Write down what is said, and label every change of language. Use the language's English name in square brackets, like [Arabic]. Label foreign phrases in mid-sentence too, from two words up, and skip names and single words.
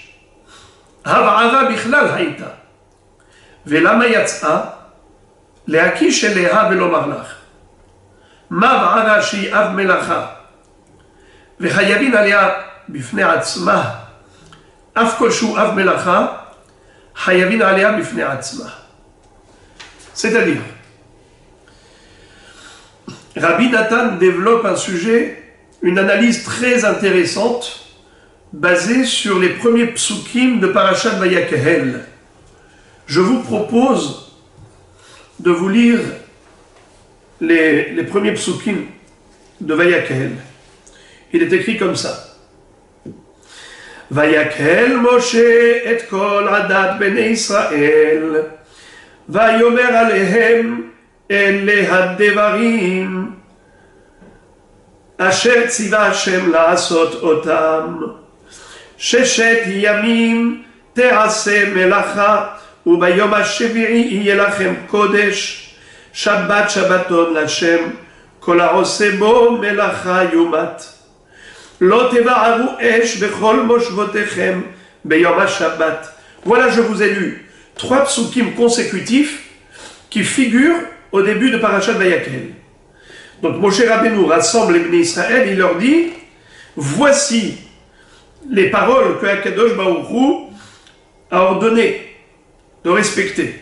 [Hebrew] הבערה בכלל הייתה. ולמה יצאה? להקיש אליה ולומר לך. מה בערה שהיא אב מלאכה? וחייבין עליה בפני עצמה. אף כל שהוא אב מלאכה, חייבין עליה בפני עצמה. [French] C'est-à-dire, Rabbi Nathan développe un sujet, une analyse très intéressante, basée sur les premiers psukim de Parashat Vayakhel. Je vous propose de vous lire les premiers psukim de Vayakhel. Il est écrit comme ça. [Hebrew] ויקהל משה את כל עדת בני ישראל ויאמר אלהם אלה הדברים אשר ציווה השם לעשות אותם. 6 ימים תעשה מלאכה וביום השביעי יהיה לכם קודש, שבת שבתון לשם, כל העושה בו מלאכה יומת. לא תבערו אש בכל מושבותיכם ביום השבת. [French] Voilà, je vous ai lu 3 psukim consécutifs qui figurent au début de Parashat Vayakel. Donc Moshe Rabbeinu rassemble les Bnei Israël, il leur dit, voici les paroles que [Hebrew] הקדוש ברוך הוא [French] a ordonné de respecter.